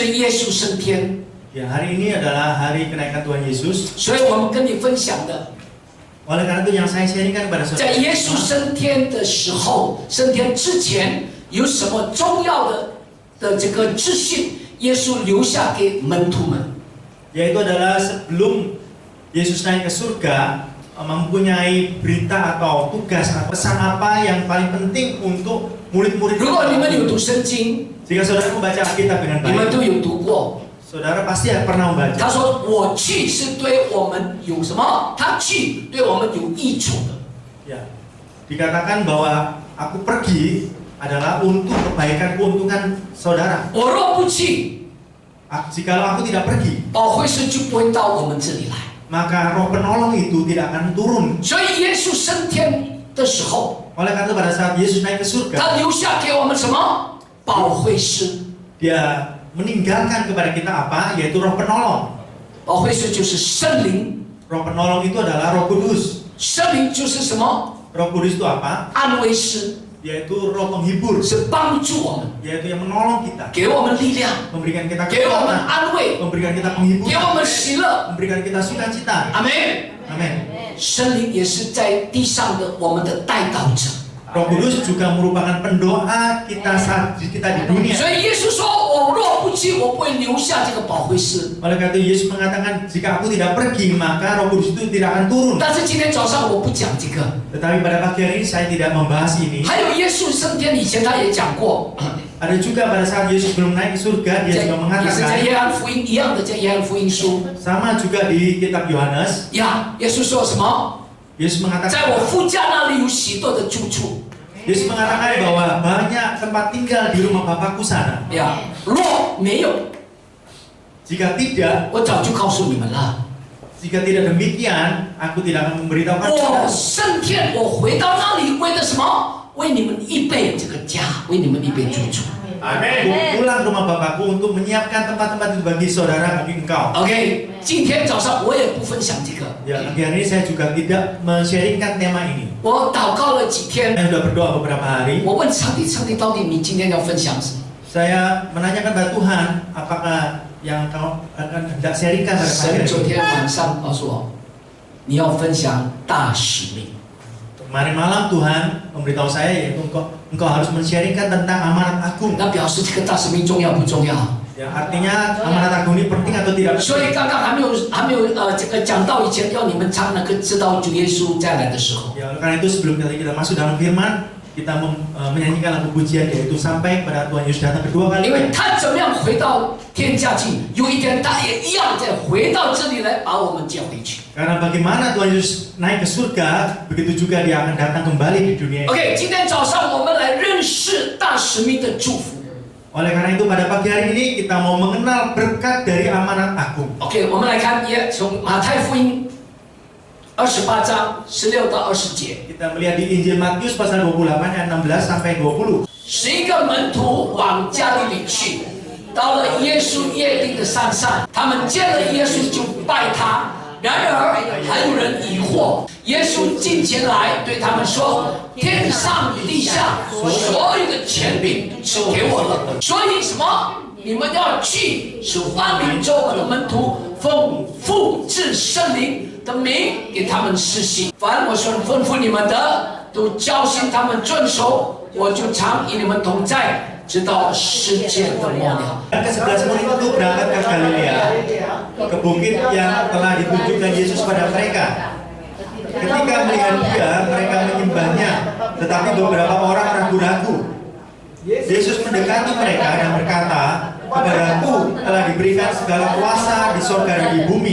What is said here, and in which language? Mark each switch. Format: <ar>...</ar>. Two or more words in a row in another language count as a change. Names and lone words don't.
<zh>稣升天。</zh> <id>Ya, hari ini adalah hari kenaikan Tuhan Yesus.</id> <zh>所以我们跟你分享的，</zh> <id>Oleh karena itu yang saya sharingkan kepada</id> <zh>在</zh> <id>saudara,</id> <zh>耶稣升天的时候，升天之前有什么重要的这个资讯，耶稣留下给门徒们。</zh> <id>yaitu adalah sebelum Yesus naik ke surga, mempunyai berita atau tugas atau pesan apa yang paling penting untuk murid-murid.</id> <zh>如果你们有读圣经，</zh> <id>Jika saudara membaca Alkitab dengan</id> <zh>你们</zh> <id>baik,</id> <zh>都有读过。</zh> <id>saudara pasti pernah</id> <zh>他</zh> <id>membaca.</id> <zh>说：“我去是对我们有什么？他去对我们有益处的。</zh> <id>Ya, dikatakan bahwa aku pergi adalah untuk kebaikan keuntungan saudara.</id> <zh>我若不去，</zh> <id>Jikalau aku tidak pergi,</id> <zh>保惠师就不会到我们这里来。</zh> <id>maka roh penolong itu tidak akan turun.</id> <zh>所以耶稣升天的时候，</zh> <id>Oleh karena itu pada saat Yesus naik ke surga,</id> <zh>他留下给我们什么？保惠师。</zh> <id>dia meninggalkan kepada kita apa? Yaitu roh penolong.</id> <zh>保惠师就是圣灵，</zh> <id>Roh penolong itu adalah Roh Kudus.</id> <zh>圣灵就是什么？</zh> <id>Roh Kudus itu apa?</id> <zh>安慰师，</zh> <id>Yaitu roh penghibur,</id> <zh>是帮助我们，</zh> <id>yaitu yang menolong kita,</id> <zh>给我们力量，</zh> <id>memberikan kita</id> <zh>给我们</zh> <id>kekuatan,</id> <zh>安慰，</zh> <id>memberikan kita</id> <zh>给我</zh> <id>penghiburan,</id> <zh>们喜乐。</zh> <id>memberikan kita sukacita.</id> <zh>阿门。</zh> <id>Amin.</id> <zh>圣灵也是在地上的我们的带导者。</zh> <id>Roh Kudus juga merupakan pendoa kita saat kita di dunia.</id> <zh>所以耶稣说：“我若不去，我不会留下这个保惠师。</zh> <id>Oleh karena itu Yesus mengatakan, jika aku tidak pergi, maka Roh Kudus itu tidak akan turun.</id> <zh>但是今天早上我不讲这个。</zh> <id>Tetapi pada pagi hari ini saya tidak membahas ini.</id> <zh>还有耶稣升天以前，他也讲过，</zh> <id>Ada juga pada saat Yesus belum naik ke surga, dia</id> <zh>也</zh> <id>juga</id> <zh>是在</zh> <id>mengatakan,</id> <zh>约翰福音一样的，在约翰福音书</zh> <id>sama juga di kitab Yohanes,</id> <zh>呀，耶稣说什么？</zh> <id>Yesus</id> <zh>在</zh> <id>mengatakan,</id> <zh>我父家那里有许多的住处。</zh> <id>Yesus mengatakan bahwa banyak tempat tinggal di rumah Bapakku sana.</id> <zh>呀，若没有，</zh> <id>Jika tidak,</id> <zh>我早就告诉你们了。</zh> <id>jika tidak demikian, aku tidak akan memberitahukan</id> <zh>我</zh> <id>kalian.</id> <zh>升天，我回到那里，为了什么？为你们预备这个家，为你们预备住处。</zh> <id>Aku pulang ke rumah Bapakku untuk menyiapkan tempat-tempat itu bagi saudara, bagi engkau.</id> <zh>OK，今天早上我也不分享这个。</zh> <id>Ya, pagi hari ini saya juga tidak men-sharingkan tema ini.</id> <zh>我祷告了几天，</zh> <id>Saya sudah berdoa beberapa hari.</id> <zh>我问上帝，上帝到底你今天要分享什么？</zh> <id>Saya menanyakan pada Tuhan, apakah yang kau akan hendak sharingkan pada pagi</id> <zh>神</zh> <id>hari</id> <zh>昨</zh> <id>ini.</id> <zh>天晚上告诉我，你要分享大使命。</zh> <id>Kemarin malam Tuhan memberitahu saya yaitu engkau harus men-sharingkan tentang amanat agung.</id> <zh>那表示这个大使命重要不重要？</zh> <id>Ya, artinya amanat agung ini penting atau tidak</id> <zh>所</zh> <id>penting?</id> <zh>以刚刚还没有这个讲到以前，要你们唱那个知道主耶稣再来的时候。</zh> <id>Ya, karena itu sebelum kita masuk dalam firman, kita menyanyikan lagu pujian yaitu sampai pada Tuhan Yesus datang kedua</id> <zh>因</zh> <id>kali.</id> <zh>为他怎么样回到天家去，有一天他也一样再回到这里来把我们接回去。</zh> <id>Karena bagaimana Tuhan Yesus naik ke surga, begitu juga dia akan datang kembali di dunia.</id> <zh>OK， 今天早上我们来认识大使命的祝福。</zh> <id>Oleh karena itu pada pagi hari ini kita mau mengenal berkat dari amanat agung.</id> <zh>OK， 我们来看从马太福音28章16到20节。</zh> <id>Kita melihat di Injil Matius pasal 28 ayat 16 sampai 20.</id> <zh>11 个门徒往加利利去，到了耶稣约定的山上，他们见了耶稣就拜他。然而还有人疑惑，耶稣近前来对他们说：“天上地下所有的权柄是给我了，所以什么？你们要去，使万民做我的门徒，奉父至圣灵的名给他们施行。凡我所吩咐你们的，都教训他们遵守。我就常与你们同在，直到世界的末了。”</zh> <id>Ke-11 murid itu berangkat ke Galilea, ke bukit yang telah ditunjukkan Yesus pada mereka. Ketika melihat dia, mereka menyembahnya, tetapi beberapa orang ragu-ragu. Yesus mendekati mereka dan berkata, "Kepadaku telah diberikan segala kuasa di surga dan di bumi.</id>